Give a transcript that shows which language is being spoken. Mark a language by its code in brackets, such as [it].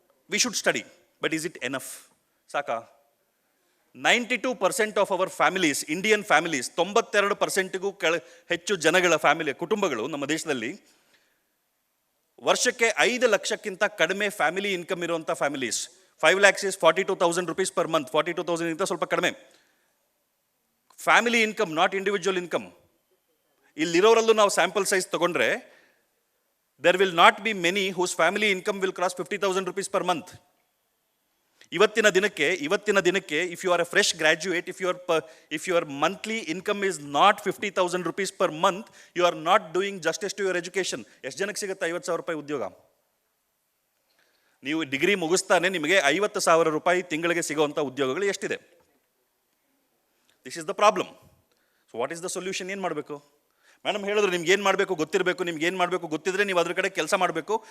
[en] We should study, but is it enough? [kn] ಸಾಕಾ? [en] 92% of our families, Indian families, [kn] 92%ಗೂ ಹೆಚ್ಚು ಜನಗಳ ಕುಟುಂಬಗಳು ನಮ್ಮ ದೇಶದಲ್ಲಿ ವರ್ಷಕ್ಕೆ 5 ಲಕ್ಷಕ್ಕಿಂತ ಕಡಿಮೆ ಫ್ಯಾಮಿಲಿ ಇನ್ಕಮ್ ಇರುವಂಥ families. [en] 5 lakhs is 42,000 rupees per month. [kn] 42,000 ಇಂತ ಸ್ವಲ್ಪ ಕಡಿಮೆ. [en] Family income, not individual income. [kn] ಇಲ್ಲಿರೋರಲ್ಲೂ ನಾವು ಸ್ಯಾಂಪಲ್ ಸೈಜ್ ತಗೊಂಡ್ರೆ, [en] there will not be many whose family income will cross 50,000 rupees per month. [kn] ಇವತ್ತಿನ ದಿನಕ್ಕೆ [en] if you are a fresh graduate, if your monthly income is not 50,000 rupees per month, you are not doing justice to your education. [kn] ಎಷ್ಟು ಜನಕ್ಕೆ ಸಿಗುತ್ತೆ 50,000 ರೂಪಾಯಿ ಉದ್ಯೋಗ? ನೀವು degree ಮುಗಿಸ್ತಾನೆ ನಿಮಗೆ 50,000 ರೂಪಾಯಿ ತಿಂಗಳಿಗೆ ಸಿಗುವಂಥ ಉದ್ಯೋಗಗಳು ಎಷ್ಟಿದೆ? [en] This is the problem. So what is the solution? [kn] ಏನು ಮಾಡಬೇಕು? ಮೇಡಮ್ ಹೇಳಿದ್ರು, ನಿಮ್ಗೆ ಏನು ಮಾಡಬೇಕು ಗೊತ್ತಿರಬೇಕು, ನಿಮ್ಗೆ ಏನು ಮಾಡಬೇಕು ಗೊತ್ತಿದ್ರೆ ನೀವು ಅದ್ರ ಕಡೆ ಕೆಲಸ ಮಾಡಬೇಕು.